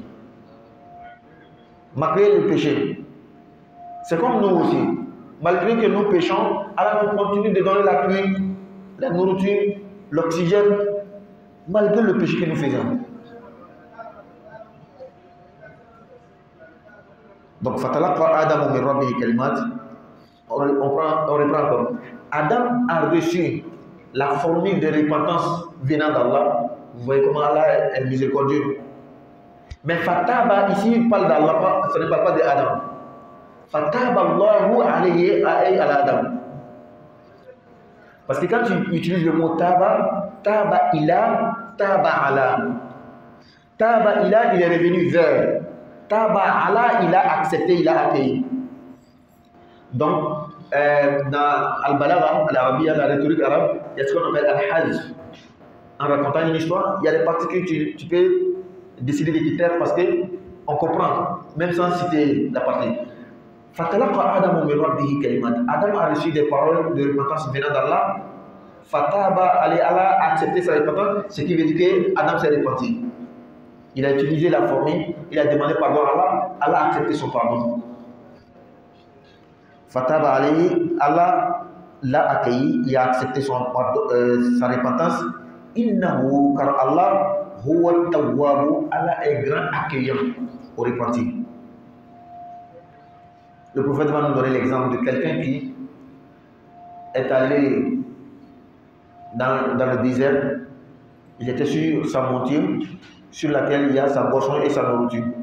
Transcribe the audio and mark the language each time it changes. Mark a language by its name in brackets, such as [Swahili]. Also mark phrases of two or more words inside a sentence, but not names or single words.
[French] Malgré le péché. C'est comme nous aussi. Malgré que nous péchons, Allah nous continue de donner la pluie, la nourriture, l'oxygène, malgré le péché que nous faisons. Donc, [Arabic] فتلقى آدم من ربه كلمات. [French] On reprend comme Adam a reçu la formule de repentance venant d'Allah. Vous voyez comment Allah est miséricordieux. Mais Fataba, ici, il parle d'Allah, ce ne parle pas d'Adam. [Arabic] فتاب الله عليه على آدم. [French] Parce que quand tu utilises le mot taba, [Arabic] تاب إلى، تاب على. تاب إلى, [French] il est revenu vers. [Arabic] تاب على, [French] il a accepté, il a accueilli. Donc, dans Al-Balagha, l'Arabie, la rhétorique arabe, il y a ce qu'on appelle Al-Hajj. En racontant une histoire, il y a des parties que tu peux décider de quitter parce qu'on comprend, même sans citer la partie. [Arabic] فتلقى آدم من ربه كلمات. [French] Adam a reçu des paroles de repentance venant d'Allah. Fataba Allah a accepté sa repentance, ce qui veut dire que Adam s'est repenti. Il a utilisé la formule, il a demandé pardon à Allah, Allah a accepté son pardon. [Arabic] فتاب عليه, [French] Allah l'a accueilli, il a accepté sa repentance. Innahu, car Allah, [Arabic] هو تواب, [French] Allah est grand accueillant au repenti. Le prophète va nous donner l'exemple de quelqu'un qui est allé dans le désert. Il était sur sa monture sur laquelle il y a sa boisson et sa nourriture.